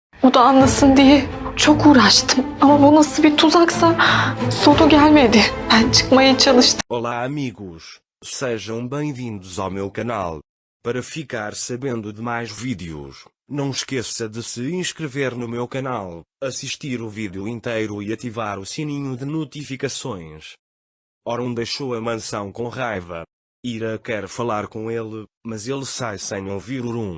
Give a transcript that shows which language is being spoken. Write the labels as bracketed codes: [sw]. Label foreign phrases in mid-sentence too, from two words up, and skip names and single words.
[tr] o da anlasın diye çok uğraştım. Ama bu nasıl bir tuzaksa sonu gelmedi. Ben çıkmaya çalıştım. [pt] Olá amigos, sejam bem-vindos ao meu canal. Para ficar sabendo de mais vídeos, não esqueça de se inscrever no meu canal, assistir o vídeo inteiro e ativar o sininho de notificações. Orun deixou a mansão com raiva. Ira quer falar com ele, mas ele sai sem ouvir Orun.